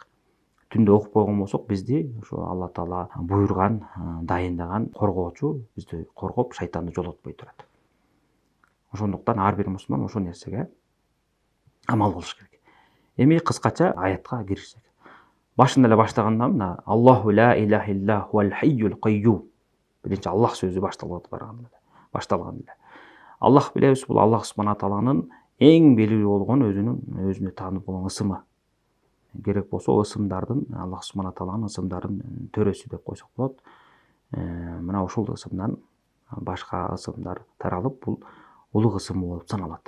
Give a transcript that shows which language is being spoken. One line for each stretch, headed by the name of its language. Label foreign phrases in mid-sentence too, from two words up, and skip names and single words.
Kyrgyz: Түндө окуп койгон болсок, бизди ошо Алла таала буйрган, дайындаган коргоочу бизди коргоп, шайтанды жолотпой турат. Ошондуктан ар бир мусулман ошол нерсеге амал кылыш керек. Эми кыскача аятка киришсек. Башында эле баштаганда мына
Arabic: الله لا إله إلا هو الحي القيوم.
Kyrgyz: Биринчи Аллах сөзү башталган эле. Аллах билебиз, бул Аллах субхана тааланын эң белгилүү болгон өзүнө таанып болгон ысымы. Керек болсо ысымдардын Аллах субхана тааланын ысымдарын төрөсү деп койсок болот. Мына ушул ысымдан башка ысымдар таралып, бул улуг ысым болуп саналат.